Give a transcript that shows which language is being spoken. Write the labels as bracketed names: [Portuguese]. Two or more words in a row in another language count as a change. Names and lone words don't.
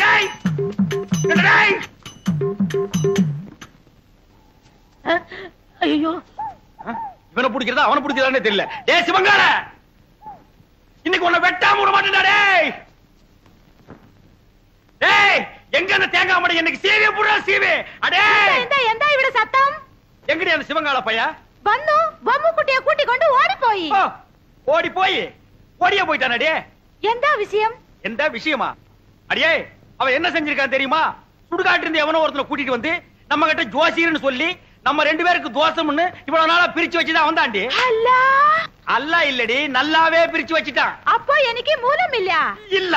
[Tamil] ஐயோ, இவனை பிடிக்கிறதா அவனை பிடிக்கிறதானே தெரியல. டேய் சிவங்கால, இன்னைக்கு உன்னை வெட்டாம விட மாட்டேன்டா. டேய் எங்க அந்த தேங்காய் மடை? எனக்கு சீவே புடா சீவே. அடே [Malayalam] എന്താ ഇവിടെ സത്തം? [Tamil] எங்கடி அந்த சிவங்கால பையா? [Malayalam] വന്നു ബൊമ്മുക്കുട്ടിയെ കൂട്ടിക്കൊണ്ട് ഓടിപ്പോയി. [Tamil] ஓடியே போயிட்டானே. [Malayalam] എന്താ വിഷയം? [Tamil] எந்த விஷயமா? அடியே, அவன் என்ன செஞ்சிருக்கான் தெரியுமா? சுடுகாட்டு இருந்து எவனோ ஒருத்தனை கூட்டிட்டு வந்து நம்ம கிட்ட ஜோசியர்னு சொல்லி நம்ம 2 பேருக்கு தோசம்னு இவ்வளவு நாளா பிரிச்சு வச்சுதான் வந்தாண்டி. அல்ல இல்லடி, நல்லாவே பிரிச்சு வச்சுட்டான். அப்போ எனக்கு மூலம் இல்ல. இல்ல.